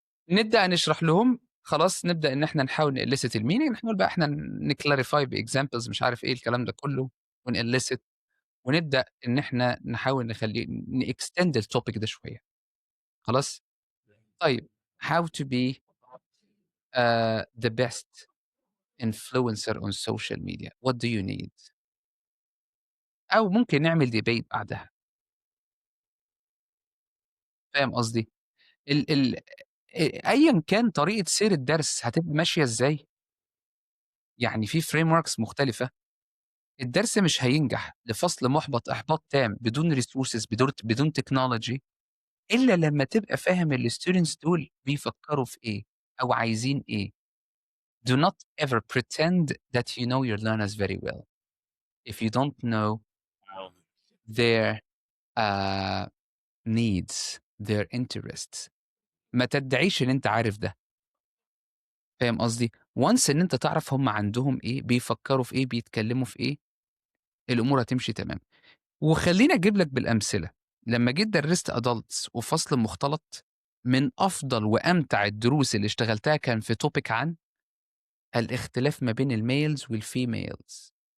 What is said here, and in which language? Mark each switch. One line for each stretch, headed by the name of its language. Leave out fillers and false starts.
Arabic: نبدأ نشرح لهم، خلاص نبدأ إن إحنا نحاول نelicit الmeaning، نحاول بقى إحنا نclarify بexamples مش عارف إيه الكلام ده كله ونelicit ونبدأ إن إحنا نحاول نخلّي نextend الtopic ده شوية، خلاص، طيب
English: how to be the best influencer on social media. What do you need؟
Arabic: أو ممكن نعمل debate بعدها. فاهم قصدي؟ ال ال أيًا كان طريقة سير الدرس هتبقى ماشية إزاي، يعني في frameworks مختلفة، الدرس مش هينجح لفصل مُحبط إحباط تام بدون resources بدون technology إلا لمّا تبقى فاهم الstudents دول بيفكّروا في إيه أو عايزين إيه.
English: Do not ever pretend that you know your learners very well if you don't know their uh, needs, their interests.
Arabic: ما تدعيش إن أنت عارف ده، فاهم قصدي؟ once إن أنت تعرف هم عندهم إيه، بيفكّروا في إيه، بيتكلّموا في إيه، الأمور هتمشي تمام. وخلّيني أجيب لك بالأمثلة، لمّا جيت درّست adults وفصل مختلط، من أفضل وأمتع الدروس اللي اشتغلتها كان في topic عن الاختلاف ما بين الmales والfemales.